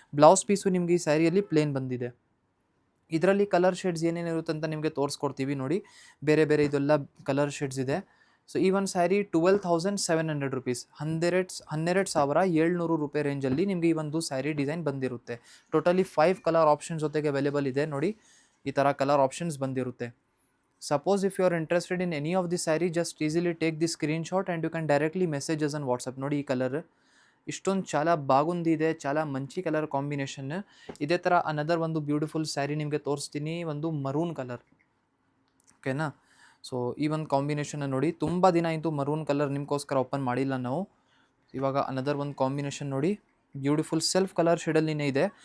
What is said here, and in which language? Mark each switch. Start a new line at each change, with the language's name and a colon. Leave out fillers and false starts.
Kannada: Blouse piece ನಿಮಗೆ ಈ ಸ್ಯಾರಿಯಲ್ಲಿ plane ಬಂದಿದೆ. ಇದರಲ್ಲಿ ಕಲರ್ ಶೇಡ್ಸ್ ಏನೇನಿರುತ್ತೆ ಅಂತ ನಿಮಗೆ ತೋರಿಸ್ಕೊಡ್ತೀವಿ. ನೋಡಿ ಬೇರೆ ಬೇರೆ ಇದೆಲ್ಲ ಕಲರ್ ಶೇಡ್ಸ್ ಇದೆ. ಸೊ ಈ ಒಂದು ಸ್ಯಾರಿ 12,700 ರುಪೀಸ್, 12,700 ರೂಪಾಯಿ ರೇಂಜಲ್ಲಿ ನಿಮಗೆ ಈ ಒಂದು ಸ್ಯಾರಿ ಡಿಸೈನ್ ಬಂದಿರುತ್ತೆ. ಟೋಟಲಿ 5 ಕಲರ್ ಆಪ್ಷನ್ಸ್ ಜೊತೆಗೆ ಅವೈಲೇಬಲ್ ಇದೆ. ನೋಡಿ ಈ ಥರ ಕಲರ್ ಆಪ್ಷನ್ಸ್ ಬಂದಿರುತ್ತೆ.
English: Suppose if you are interested in any of the saree, just easily take the screenshot and you can directly message us on WhatsApp.
Kannada: ನೋಡಿ ಈ ಕಲರ್ ಇಷ್ಟೊಂದು
Telugu: చాలా బాగుంది
Kannada: ಇದೆ,
Telugu: చాలా
Kannada: ಮಂಚಿ ಕಲರ್ ಕಾಂಬಿನೇಷನ್. ಇದೇ ಥರ ಅನದರ್ ಒಂದು ಬ್ಯೂಟಿಫುಲ್ ಸ್ಯಾರಿ ನಿಮಗೆ ತೋರಿಸ್ತೀನಿ, ಒಂದು ಮರೂನ್ ಕಲರ್. ಓಕೆನಾ? ಸೊ ಈ ಒಂದು ಕಾಂಬಿನೇಷನ್ ನೋಡಿ, ತುಂಬ ದಿನ ಆಯಿತು ಮರೂನ್ ಕಲರ್ ನಿಮಗೋಸ್ಕರ ಓಪನ್ ಮಾಡಿಲ್ಲ ನಾವು. ಇವಾಗ ಅನದರ್ ಒಂದು ಕಾಂಬಿನೇಷನ್ ನೋಡಿ, ಬ್ಯೂಟಿಫುಲ್ ಸೆಲ್ಫ್ ಕಲರ್ ಶೇಡಲ್ಲಿನೇ ಇದೆ.